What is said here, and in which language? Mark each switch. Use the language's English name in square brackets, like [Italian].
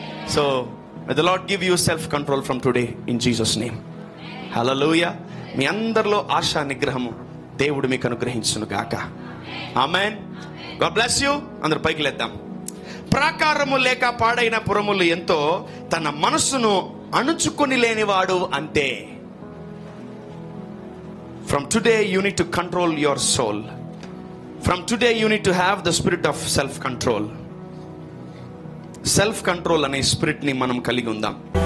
[English] So may the Lord give you self control from today in Jesus name. [Telugu] హల్లెలూయా. మీ అందరిలో ఆశా నిగ్రహము దేవుడు మీకు అనుగ్రహించును గాక. ఆమేన్. [English] God bless you. [Telugu] అందరూ పైకి లేద్దాం. ప్రాకారము లేక పాడైన పురములు ఎంతో, తన మనస్సును అణుచుకొని లేనివాడు అంతే. [English] From today you need to control your soul. From today you need to have the spirit of self control. [Telugu] Self control అనే స్పిరిట్ ని మనం కలిగి ఉందాం.